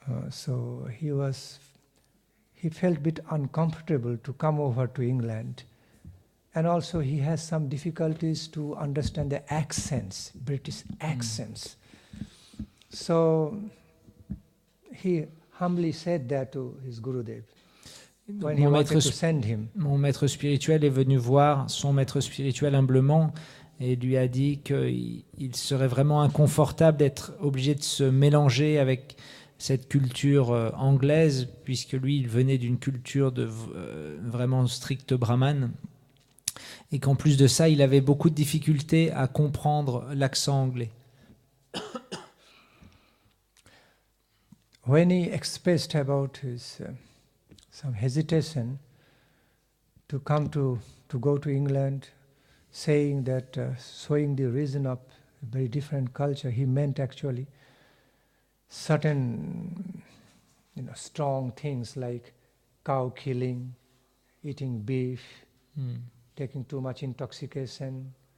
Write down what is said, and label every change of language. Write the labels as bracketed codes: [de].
[en] So he felt a bit uncomfortable to come over to England. And also he has some difficulties to understand the accents, British accents. So he humbly said that to his Gurudev. [fr] Donc, [en] when he wanted to send him. [fr] mon maître spirituel est venu voir son maître spirituel humblement et lui a dit qu'il serait vraiment inconfortable d'être obligé de se mélanger avec cette culture anglaise, puisque lui, il venait d'une culture de vraiment stricte brahmane, et qu'en plus de ça, il avait beaucoup de difficultés à comprendre l'accent anglais. [en] When he expressed about his some hesitation to go to England, saying that showing the reason of a very different culture, he meant actually certain strong things like cow killing, eating beef, taking too much intoxication,